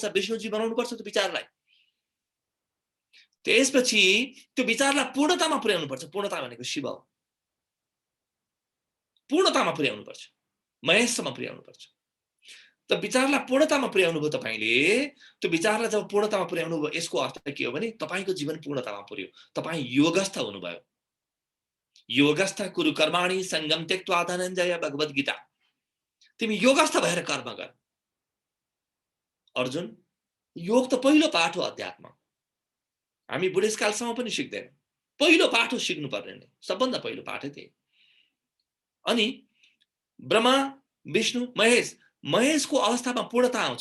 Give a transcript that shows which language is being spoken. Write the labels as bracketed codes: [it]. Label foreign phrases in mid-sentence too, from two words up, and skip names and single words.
[ne] विष्णुजी बनाउनु पर्छ त्यो विचारलाई। त्यसपछि त्यो विचारलाई पूर्णतामा पुर्याउनु पर्छ। पूर्णता भनेको शिव हो। पूर्णतामा पुर्याउनु पर्छ। महेशसम्म पुर्याउनु पर्छ। त विचारलाई पूर्णतामा पुर्याउनु भयो तपाईले। त्यो विचारलाई जब पूर्णतामा पुर्याउनु भयो यसको अर्थ के हो भने तपाईको जीवन पूर्णतामा पुर्यो। तपाई योगस्थ हुनुभयो। [sa] योगस्थ कुरु कर्माणि संगम त्यक्त्वा धनञ्जय भगवत गीता। [ne] तिमी योगस्थ भएर कर्म गर। अर्जुन योग त पहिलो पाठ हो अध्यात्म। हामी बुढेसकालसम्म पनि सिक्दैनौँ। पहिलो पाठ हो सिक्नु पर्ने नै। सबभन्दा पहिलो पाठै त्यही। अनि ब्रह्मा विष्णु महेशको अवस्थामा पूर्णता आउँछ।